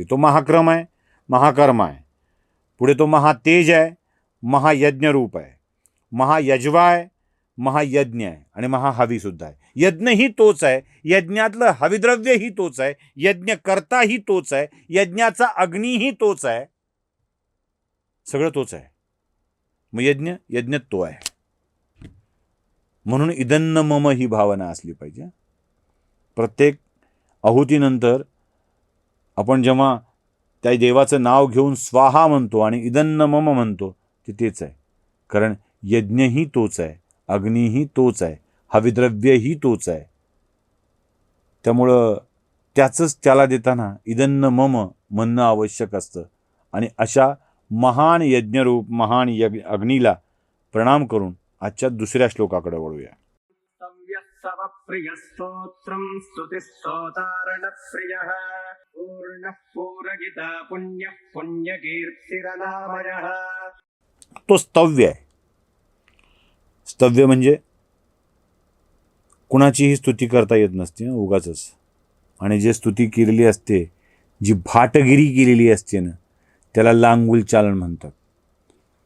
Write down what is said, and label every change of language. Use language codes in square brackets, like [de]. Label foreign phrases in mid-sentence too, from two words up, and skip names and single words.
[mr] तो महाक्रम आहे, महाकर्म आहे. पुढे तो महातेज आहे, महायज्ञ रूप आहे, महायज्वा आहे, महायज्ञ आहे आणि महाहवी सुद्धा आहे. यज्ञही तोच आहे, यज्ञातलं हविद्रव्यही तोच आहे, यज्ञकर्ताही तोच आहे, यज्ञाचा अग्नीही तोच आहे, सगळं तोच आहे. मग यज्ञ तो आहे. म्हणून [sa] इदन्न मम [mr] ही भावना असली पाहिजे. प्रत्येक आहुतीनंतर आपण जेव्हा त्या देवाचं नाव घेऊन स्वाहा म्हणतो आणि [sa] इदन्न मम [mr] म्हणतो, ते तेच आहे. कारण यज्ञही तोच आहे, अग्नीही तोच आहे, हविद्रव्यही तोच आहे. त्यामुळं त्याचंच त्याला देताना [sa] इदन्न मम [mr] म्हणणं आवश्यक असतं. आणि अशा महान यज्ञरूप महान अग्नीला प्रणाम करून आजच्या दुसऱ्या श्लोकाकडे वळूया. [sa] सव्यस्सवप्रियस्तोत्रं स्तुतिस्तोतारणप्रियः पूर्णः पूरगिता पुण्यः पुण्यकीर्तिरनामयः. [mr] तो स्तव्य आहे. स्तव्य म्हणजे कुणाचीही स्तुती करता येत नसते उगाचच. आणि जे स्तुती केलेली असते, जी भाटगिरी केलेली असते ना, त्याला लांगुल चालन म्हणतात.